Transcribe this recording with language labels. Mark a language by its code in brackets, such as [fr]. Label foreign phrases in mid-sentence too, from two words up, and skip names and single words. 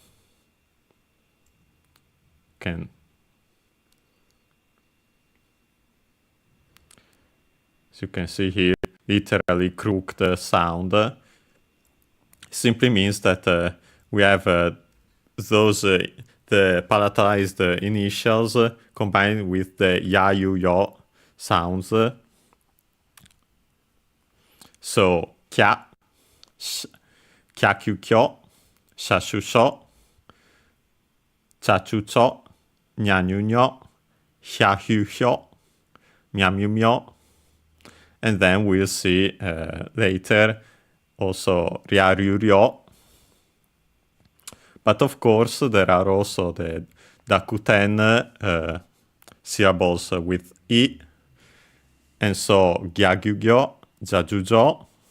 [en] As you can see here, literally crooked sound. Simply means that we have those the palatalized initials combined with the [ja] や-ゆ-よ [en] sounds. [ja] So きゃ、きゃ-きゅ-きょ、しゃ-しゅ-しょ、ちゃ-ちゅ-ちょ、にゃ-にゅ-にょ、ひゃ-ひゅ-ひょ、みゃ-みゅ-みょ. [en] And then we'll see later also [ja] りゃ-りゅ-りょ. [en] But of course, there are also the Dakuten syllables with I. [ja] And so, ぎゃぎゅ-ぎょ、じゃじゅじょ.